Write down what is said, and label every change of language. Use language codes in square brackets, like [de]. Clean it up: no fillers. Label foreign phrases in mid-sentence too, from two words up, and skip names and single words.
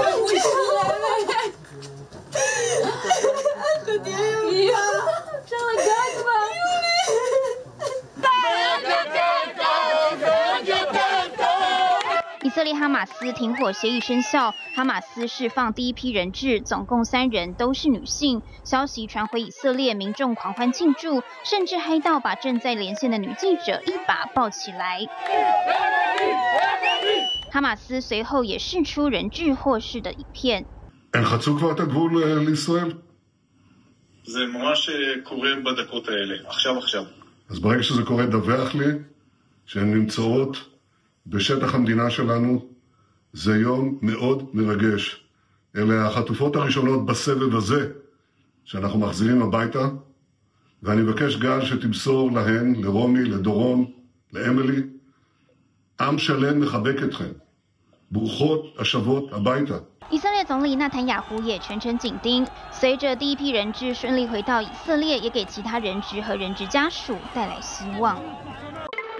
[zh] 以色列哈马斯停火协议生效，哈马斯释放第一批人质，总共3人都是女性。消息传回以色列，民众狂欢庆祝，甚至嗨到把正在连线的女记者一把抱起来。哈马斯随后也释出人质获释的影片。 [he] הם חצו כבר את הגבול לישראל? זה ממש קורה בדקות האלה, עכשיו. אז ברגע שזה קורה, דווח לי שהן נמצאות בשטח המדינה שלנו. זה יום מאוד מרגש. אלה החטופות הראשונות בסבב הזה שאנחנו מחזירים הביתה, ואני מבקש גל שתמסור להן, לרומי, לדורון, לאמילי, עם שלם מחבק אתכם. ברוכות השבות הביתה. [zh] 以色列总理纳坦雅胡也全程紧盯，随着第一批人质顺利回到以色列，也给其他人质和人质家属带来希望。